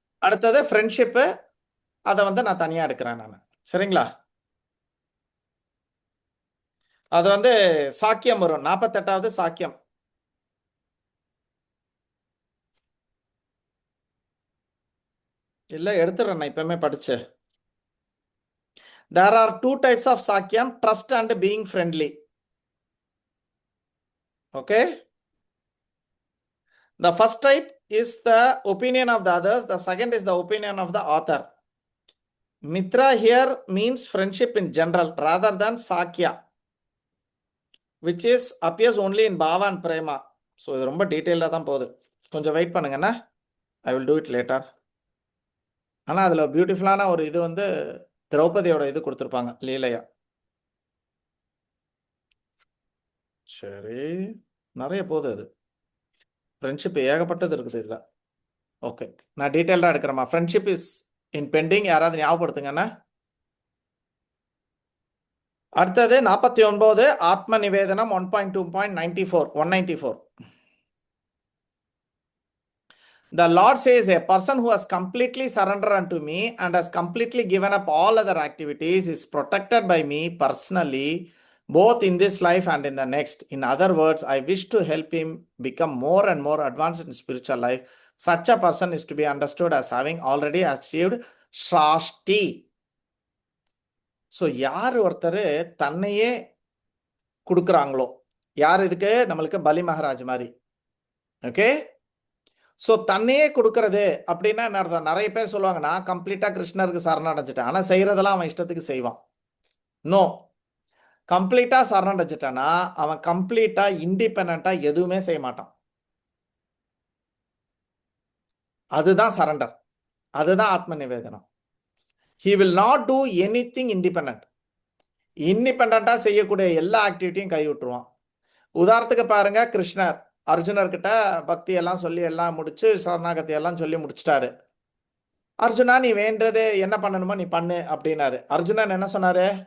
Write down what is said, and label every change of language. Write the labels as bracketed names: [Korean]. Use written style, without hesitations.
[Tamil] அடுத்தது ஃப்ரெண்ட்ஷிப்பு, அதை வந்து நான் தனியாக எடுக்கிறேன் நான். சரிங்களா? அது வந்து சாக்கியம் வரும், 48வது சாக்கியம். இல்லை எடுத்துடுறேன், நான் இப்பவுமே படிச்சு. [English] There are 2 types of sakyam, trust and being friendly. Okay? The first type is the opinion of the others. The second is the opinion of the author. Mitra here means friendship in general rather than sakya, which is appears only in bhava and prema. [Tamil] So இது ரொம்ப டீட்டெயிலாக தான் போகுது. கொஞ்சம் wait பண்ணுங்கண்ணா. [English] I will do it later. [Tamil] ஆனால் அதில் பியூட்டிஃபுல்லான ஒரு இது வந்து திரௌபதியோட இது கொடுத்துருப்பாங்க, லீலையா. சரி, நிறைய போகுது அது. ஃப்ரெண்ட்ஷிப் ஏகப்பட்டது இருக்குது இதில். ஓகே, நான் டீட்டெயிலாக எடுக்கிறேம்மா. Friendship [English] Is in pending. [Tamil] யாராவது ஞாபகப்படுத்துங்கண்ணா. அடுத்தது 49 ஆத்ம நிவேதனம் [English] 1.2.94 The Lord says, a person who has completely surrendered unto me and has completely given up all other activities is protected by me personally, both in this life and in the next. In other words, I wish to help him become more and more advanced in spiritual life. Such a person is to be understood as having already achieved Shrashti. [Tamil] So யார் ஒருத்தர் தன்னையே கொடுக்குறாங்களோ, யார் இதுக்கு? நம்மளுக்கு பலி மகாராஜ் மாதிரி. Okay, so தன்னையே கொடுக்கறது அப்படின்னா என்ன அர்த்தம்? நிறைய பேர் சொல்லுவாங்க, நான் கம்ப்ளீட்டாக கிருஷ்ணருக்கு சரணடைஞ்சிட்டேன், ஆனால் செய்கிறதெல்லாம் அவன் இஷ்டத்துக்கு செய்வான். நோ, கம்ப்ளீட்டாக சரணடைஞ்சிட்டான்னா அவன் கம்ப்ளீட்டாக இண்டிபெண்ட்டாக எதுவுமே செய்ய மாட்டான். அதுதான் சரண்டர், அதுதான் ஆத்ம நிவேதனம். [English] He will not do anything independent. [Tamil] இண்டிபெண்ட்டாக செய்யக்கூடிய எல்லா ஆக்டிவிட்டியும் கை விட்டுருவான். உதாரணத்துக்கு பாருங்க, கிருஷ்ணர் அர்ஜுனர்கிட்ட பக்தி எல்லாம் சொல்லி எல்லாம் முடிச்சு சரணாகதி எல்லாம் சொல்லி முடிச்சிட்டாரு. அர்ஜுனா, நீ வேண்டது என்ன பண்ணணுமோ நீ பண்ணு அப்படின்னாரு. அர்ஜுனன் என்ன சொன்னாரு?